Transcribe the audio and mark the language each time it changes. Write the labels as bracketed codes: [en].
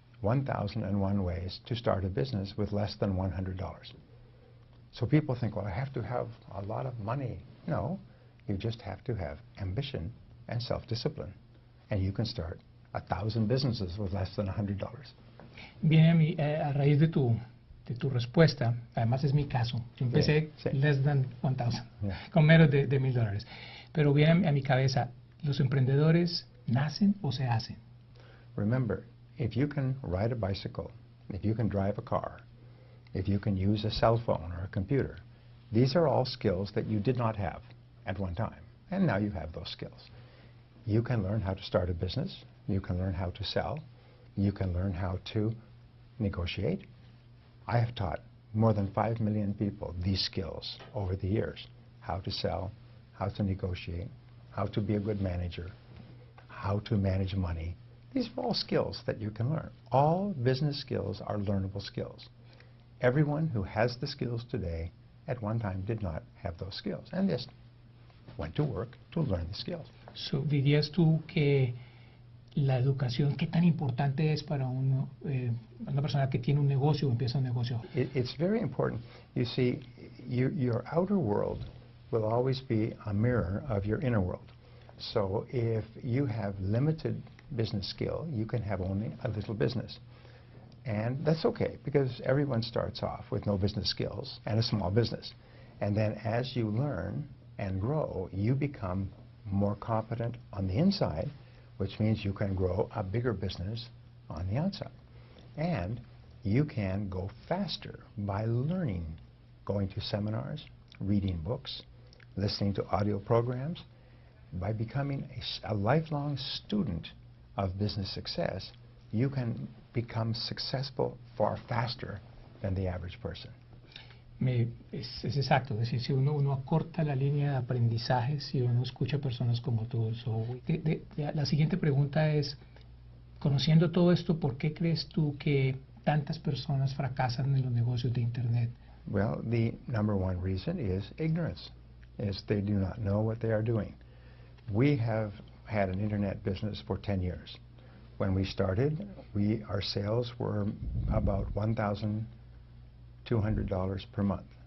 [en] 1,001 ways to start a business with less than $100. So people think, well, I have to have a lot of money. No, you just have to have ambition and self-discipline, and you can start 1,000 businesses with less than $100. [es] Viene a mí, a raíz de tu respuesta, además es mi caso, yo empecé [en] less than 1,000, [es] con menos de $1,000. Pero viene a mi cabeza, ¿los emprendedores nacen o se hacen? [en] Remember, if you can ride a bicycle, if you can drive a car, if you can use a cell phone or a computer, these are all skills that you did not have at one time, and now you have those skills. You can learn how to start a business, you can learn how to sell, you can learn how to negotiate. I have taught more than 5 million people these skills over the years: how to sell, how to negotiate, how to be a good manager, how to manage money. These are all skills that you can learn. All business skills are learnable skills. Everyone who has the skills today at one time did not have those skills, and just went to work to learn the skills. [es] So, ¿dirías tú que la educación, qué tan importante es para una persona que tiene un negocio o empieza un negocio? [en] It's very important. You see, your outer world will always be a mirror of your inner world. So if you have limited business skill, you can have only a little business. And that's okay, because everyone starts off with no business skills and a small business. And then as you learn and grow, you become more competent on the inside, which means you can grow a bigger business on the outside. And you can go faster by learning, going to seminars, reading books, listening to audio programs. By becoming a lifelong student of business success, you can become successful far faster than the average person. [es] Es exacto, es decir, si uno acorta la línea de aprendizaje, si uno escucha personas como tú. La siguiente pregunta es, conociendo todo esto, ¿por qué crees tú que tantas personas fracasan en los negocios de Internet? [en] Well, the number one reason is ignorance, is they do not know what they are doing. We have had an Internet business for 10 years. When we started, our sales were about $1,200 per month.